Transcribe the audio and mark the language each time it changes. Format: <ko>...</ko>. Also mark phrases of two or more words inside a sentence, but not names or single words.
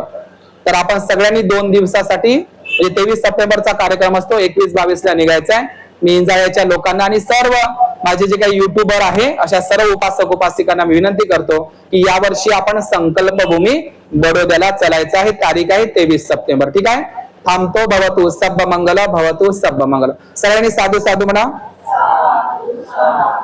<mr>तर आपण सगळ्यांनी 2 दिवसासाठी, 23 सप्टेंबरचा कार्यक्रम असतो, 21-22 ला निघायचा आहे. मी इंजाळ्याच्या लोकांना आणि सर्व माझे जे काही युट्यूबर आहे अशा सर्व उपासक उपासिकांना मी विनंती करतो की यावर्षी आपण संकल्पभूमी बडोद्याला चलायचं आहे. तारीख आहे 23 सप्टेंबर. ठीक आहे, थांबतो.</mr> <pi>भवतु सब्ब मंगल, भवतु सब्ब मंगल.</pi> <mr>सगळ्यांनी साधू साधू म्हणा.</mr>